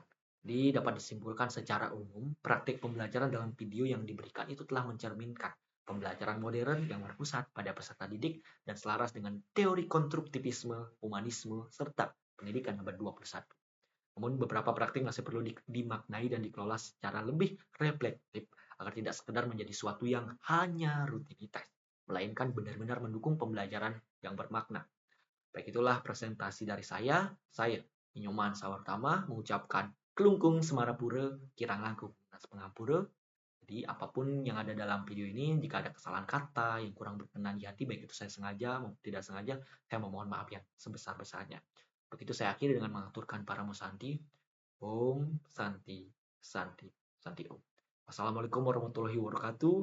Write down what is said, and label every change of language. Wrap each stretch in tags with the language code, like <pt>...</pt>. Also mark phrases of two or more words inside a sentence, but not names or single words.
<id>Dapat disimpulkan secara umum, praktik pembelajaran dalam video yang diberikan itu telah mencerminkan pembelajaran modern yang berpusat pada peserta didik dan selaras dengan teori konstruktivisme, humanisme, serta pendidikan abad 21. Namun beberapa praktik masih perlu dimaknai dan dikelola secara lebih reflektif agar tidak sekedar menjadi suatu yang hanya rutinitas, melainkan benar-benar mendukung pembelajaran yang bermakna. Baik, itulah presentasi dari saya. Saya, Inyoman Sawartama, mengucapkan kelungkung semarapura,</id> <ban>kirang langkung nas pengapura.</ban> <id>Jadi apapun yang ada dalam video ini, jika ada kesalahan kata yang kurang berkenan di hati, baik itu saya sengaja maupun tidak sengaja, saya memohon maaf yang sebesar-besarnya. Begitu saya akhiri dengan mengaturkan para musanti.</id> <sa>ॐ शान्ति शान्ति शान्ति ॐ.</sa> <ar>والسلام عليكم ورحمة الله وبركاته.</ar>